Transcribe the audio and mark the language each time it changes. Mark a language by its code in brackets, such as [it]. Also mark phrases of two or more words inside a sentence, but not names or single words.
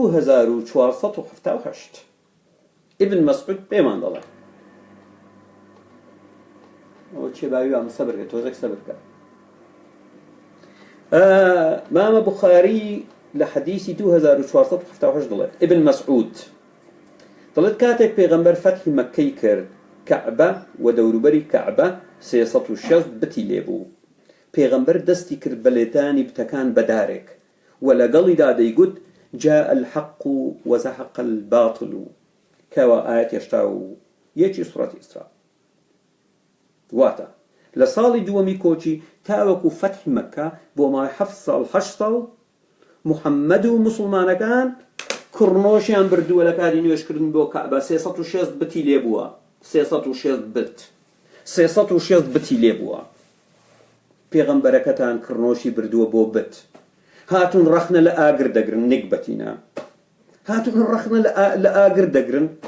[ckb] 2478 ابن مەسعود پێمان دەڵێ ئەوە چێباوی وام سەبر بکە تۆزێک سەبر بکە مامە بوخاری لە حەدیثی 2478 دەڵێت ابن مەسعود دەڵێت کاتێک پێغەمبەر فەتحی مەککەی کرد کەعبە و دەوروبەری کەعبە 360 بتی لێبوو پێغەمبەر دەستی کرد بە لێدانی بتەکان بەدارێک و لەگەڵیدا دەیگوت جاء [ar] الحق وزهق الباطل [ckb] کەوا ئاەت هێشتا و یەکی سوڕەتی ئیسرا واتە لە ساڵی دووەمی کۆچی تاوەکو فەتحی مەککە بۆ مای 7 ساڵ 8 ساڵ محەممەد و موسڵمانەکان کڕنۆشیان بردووە لە کاری نوێشکردن بۆ کەعبە 360 بتی لێبووە 360 بت 360 بتی لێبووە پێغەمبەرەکەتان کڕنۆشی بردووە بۆ بت هاتون ڕەخنە لە ئاگر دەگرن نێک بەتینە هاتون ڕەخنە لە ئاگر دەگرن